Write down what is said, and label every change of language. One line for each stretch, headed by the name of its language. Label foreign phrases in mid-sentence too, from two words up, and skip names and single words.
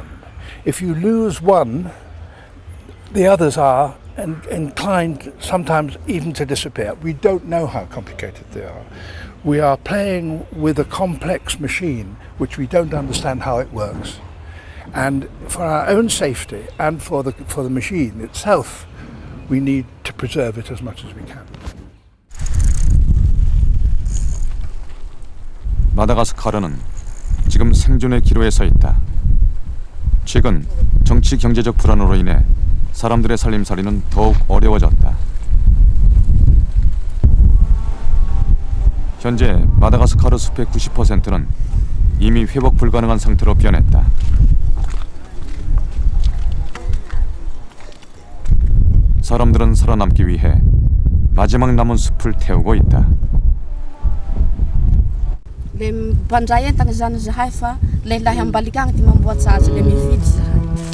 English: If you lose one, the others are inclined sometimes even to disappear. We don't know how complicated they are. We are playing with a complex machine which we don't understand how it works. And for our own safety and for the machine itself, we need to preserve it as much as we can.
Korean: 마다가스카르는 지금 생존의 기로에 서 있다. 최근 정치 경제적 불안으로 인해 사람들의 살림살이는 더욱 어려워졌다. 현재 마다가스카르 숲의 90%는 이미 회복 불가능한 상태로 변했다. 사람들은 살아남기 위해 마지막 남은 숲을 태우고 있다.
Malagasy: Le mpandray entana zany zahay fa lehilahy ambaliky agny ty mamboatsy azy le mividy zahay.